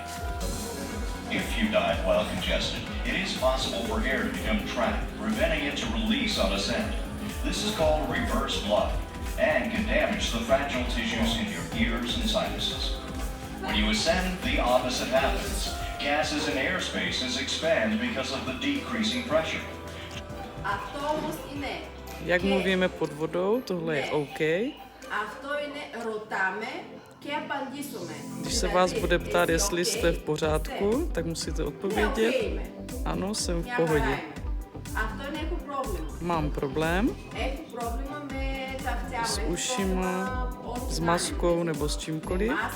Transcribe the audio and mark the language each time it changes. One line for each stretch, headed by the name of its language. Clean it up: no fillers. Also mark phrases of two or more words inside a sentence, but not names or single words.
English: If you dive while congested, it is possible for air to become trapped, preventing it to release on ascent. This is called reverse blood and can damage the fragile tissues in your ears and sinuses. When you ascend, the opposite happens. Gases and air spaces expand because of the decreasing pressure.
Czech: Jak mluvíme pod vodou, tohle je OK. Když se vás bude ptát, jestli jste v pořádku, tak musíte odpovědět. Ano, jsem v pohodě. Mám problém s ušima, s maskou nebo s čímkoliv.